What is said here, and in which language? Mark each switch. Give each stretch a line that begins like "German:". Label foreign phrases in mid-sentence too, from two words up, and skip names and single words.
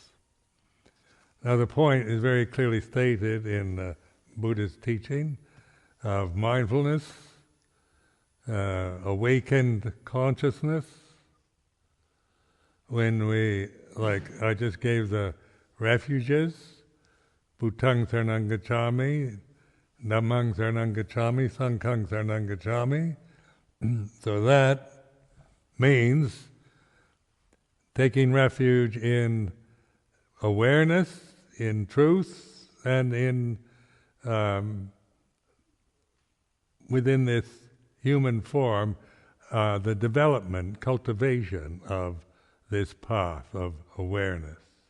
English: Now the point is very clearly stated in Buddhist teaching of mindfulness, awakened consciousness. When I just gave the refuges,
Pali: Bhutang Saranang Gacchami, Dhammang Saranang Gacchami,
English: Sanghang Saranang Gacchami. So that means taking refuge in awareness, in truth, and in within this human form, the development, cultivation of this path of awareness.